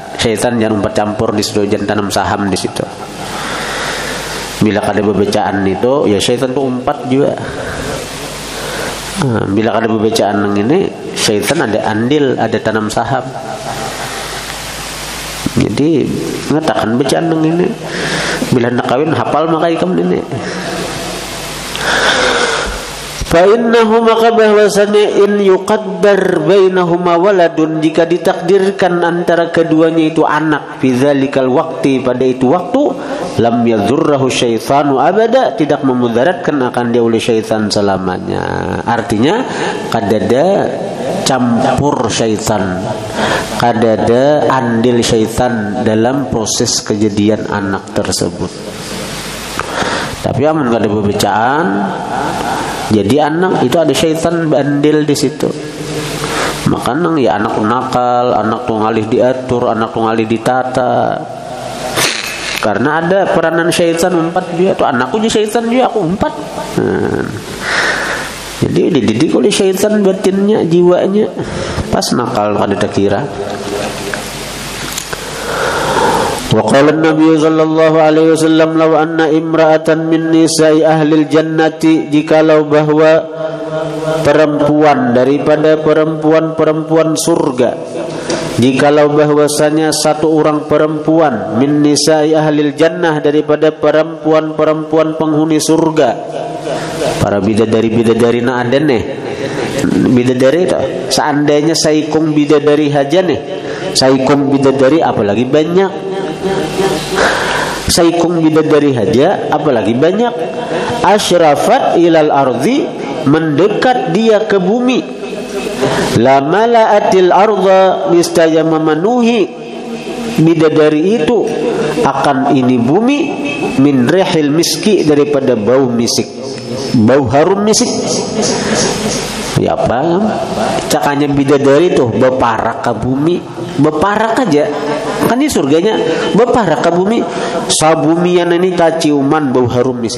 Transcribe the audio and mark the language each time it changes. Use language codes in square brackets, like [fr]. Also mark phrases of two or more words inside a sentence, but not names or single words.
[id] Syaitan jangan campur di situ, jangan tanam saham di situ. Bila ada bacaan itu, ya syaitan itu umpat juga. Bila ada bacaan yang ini, syaitan ada andil, ada tanam saham. Jadi mengatakan bacaan yang ini, bila nak kawin hafal maka ikam ini. [ar] فإنه, [id] maka bahwasanya, [ar] إن يقدر بينهما ولد, [id] jika ditakdirkan antara keduanya itu anak, [ar] في ذلك الوقت, [id] pada itu waktu, [ar] لم يضره الشيطان أبدا, [id] tidak memudaratkan akan dia oleh syaitan selamanya. Artinya kadada campur syaitan, kadada andil syaitan dalam proses kejadian anak tersebut. Tapi amun kada bacaan, jadi anak itu ada syaitan andil di situ. Makanya ya anak nakal, anak tuh ngalih diatur, anak tuh ngalih ditata. Karena ada peranan syaitan umpat dia tuh, anakku jadi syaitan juga, aku umpat. Jadi dididik oleh syaitan batinnya, jiwanya. Pas nakal kada terkira. [ar] وقال النبي صلى الله عليه وسلم، لو أن امرأة من نساء أهل الجنة, [id] jikalau bahwa perempuan daripada perempuan-perempuan surga, jikalau bahwasanya satu orang perempuan [ar] من نساء أهل الجنة, [id] daripada perempuan-perempuan penghuni surga, para bidadari-bidadari [bjn] na ada nih, bidadari itu seandainya saikung bidadari haja nih, saikung bidadari apalagi banyak, saikung bidadari haja apalagi banyak, [ar] أشرفت إلى الأرض, [id] mendekat dia ke bumi, [ar] لملأت الأرض, [id] niscaya memenuhi bidadari itu akan ini bumi, [ar] من ريح المسك, [id] daripada bau misik, bau harum misik. Ya apa? [bjn] Cakanya bidadari tuh beparak ke bumi, beparak aja. Kan ini surganya beparak ke bumi. Sabumian ini kaciuman bau harum misik.